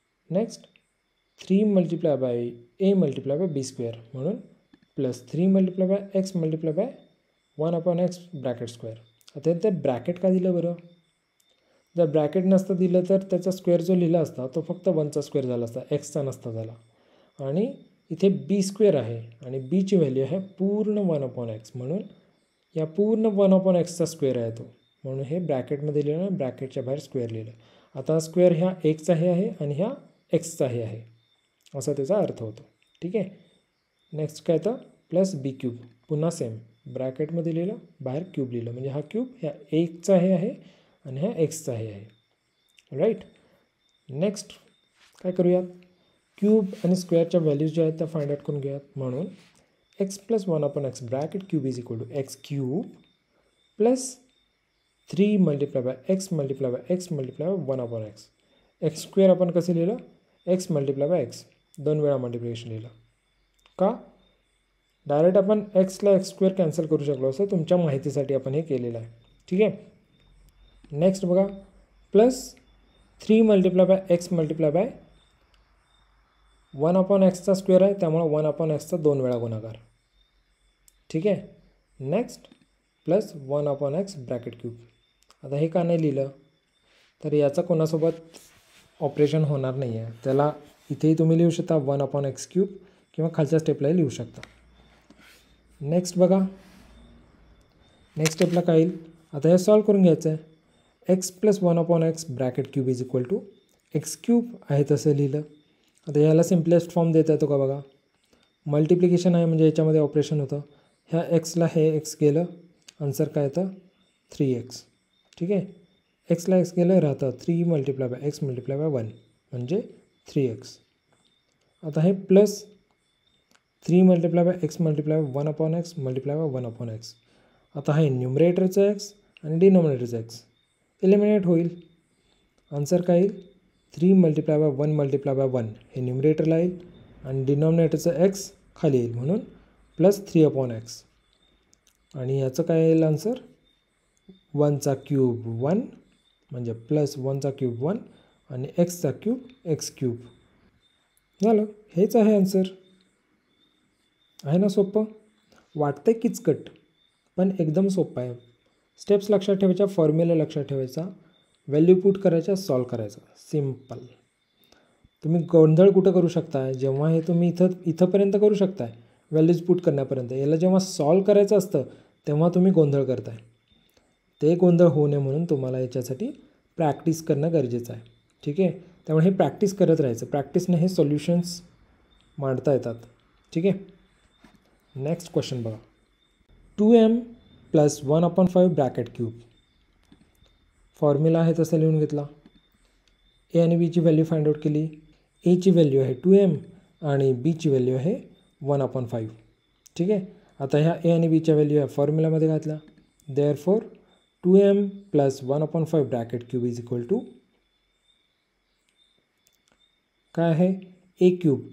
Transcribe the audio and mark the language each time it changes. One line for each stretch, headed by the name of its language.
English: Next 3 multiply by A multiply by B square म्हणून plus 3 multiply by X multiply by 1/x bracket square.
Marathi: आता ते bracket का दिलं बरं? जर ब्रॅकेट नसतं दिलं तर त्याचा स्क्वेअर जो लिहिला असता तो फक्त 1चा स्क्वेअर झाला असता, एक्सचा नसता झाला. आणि इथे बी स्क्वेअर आहे आणि बीची व्हॅल्यू आहे पूर्ण 1/x म्हणून या पूर्ण 1/xचा स्क्वेअर आहे तो, म्हणून हे ब्रॅकेटमध्ये लिहिलं, ब्रॅकेटच्या बाहेर स्क्वेअर लिहिलं. आता स्क्वेअर ह्या एकचाही आहे आणि ह्या एक्सचाही आहे असा त्याचा अर्थ होतो. ठीक आहे. नेक्स्ट काय तर प्लस बी क्यूब, पुन्हा सेम ब्रॅकेटमध्ये लिहिलं बाहेर क्यूब लिहिलं म्हणजे हा क्यूब ह्या एकचाही आहे आणि ह्या एक्सचाही आहे. राईट. नेक्स्ट काय करूयात, क्यूब आणि स्क्वेअरच्या व्हॅल्यूज ज्या आहेत त्या फाइंड आउट करून घेऊयात.
English: म्हणून x plus 1/x bracket cube is equal to X cube plus 3 multiply by X multiply by X multiply by 1/x.
Marathi: X square आपण कसं लिहिलं, एक्स मल्टिप्लाय बाय एक्स, 2 वेळा मल्टिप्लिकेशन लिहिलं. का? डायरेक्ट आपण एक्सला एक्स स्क्वेअर कॅन्सल करू शकलो असं, तुमच्या माहितीसाठी आपण हे केलेलं आहे. ठीक आहे. नेक्स्ट बघा, plus 3 multiply by x multiply by 1/xचा square आहे त्यामुळे 1/xचा 2 वेळा गुणाकार. ठीक आहे.
English: Next plus 1/x bracket cube.
Marathi: आता हे का नाही लिहिलं तर याचा कोणासोबत ऑपरेशन होणार नाही आहे, त्याला इथेही तुम्ही लिहू शकता 1/x क्यूब किंवा खालच्या स्टेपलाही लिहू शकता. नेक्स्ट बघा, नेक्स्ट स्टेपला काय येईल, आता हे सॉल्व करून घ्यायचं आहे.
English: X plus 1/x bracket cube is equal to X cube
Marathi: आहे तसं लिहिलं. आता याला सिम्पलेस्ट फॉर्म देता येतो का बघा, मल्टिप्लिकेशन आहे म्हणजे याच्यामध्ये ऑपरेशन होतं. ह्या एक्सला हे एक्स गेलं, आन्सर काय येतं 3x. ठीक आहे. एक्सला एक्स गेलं राहतं 3 multiply by x multiply by 1 म्हणजे 3x.
English: आता हे plus 3 multiply by X multiply by 1/x multiply by 1/x.
Marathi: आता हे न्यूमरेटरचं एक्स आणि डिनॉमिनेटरचं एक्स एलिमिनेट होईल. आन्सर काय येईल 3 मल्टिप्लाय बाय 1 मल्टिप्लाय बाय 1 हे न्यूमरेटरला येईल आणि डिनॉमिनेटरचं एक्स खाली येईल म्हणून प्लस 3/x. आणि याचं काय येईल आन्सर 1चा क्यूब 1 म्हणजे प्लस 1चा क्यूब 1 आणि एक्सचा क्यूब एक्स क्यूब झालं. हेच आहे आन्सर. आहे ना सोपं? वाटतं किचकट पण एकदम सोपं आहे. स्टेप्स लक्षात ठेवायच्या, फॉर्म्युला लक्षात ठेवायचा, व्हॅल्यू पुट करायच्या, सॉल्व करायचा, सिम्पल. तुम्ही गोंधळ कुठं करू शकताय, जेव्हा हे तुम्ही इथंपर्यंत करू शकताय व्हॅल्यूज पुट करण्यापर्यंत, याला जेव्हा सॉल्व करायचं असतं तेव्हा तुम्ही गोंधळ करताय. ते गोंधळ होऊ नये म्हणून तुम्हाला याच्यासाठी प्रॅक्टिस करणं गरजेचं आहे. ठीक आहे. त्यामुळे हे प्रॅक्टिस करत राहायचं, प्रॅक्टिसने हे सोल्युशन्स मांडता येतात. ठीक आहे.
English: Next question बघा, 2m plus 1/5 bracket cube.
Marathi: Formula आहे तसं लिहून घेतला. ए आणि बीची व्हॅल्यू फाइंड आउट केली. एची व्हॅल्यू आहे 2m आणि बीची व्हॅल्यू आहे 1/5. ठीक आहे. आता ह्या ए आणि बीच्या व्हॅल्यू ह्या फॉर्म्युलामध्ये घातल्या.
English: Therefore 2m plus 1/5 bracket cube is equal to काय आहे A cube.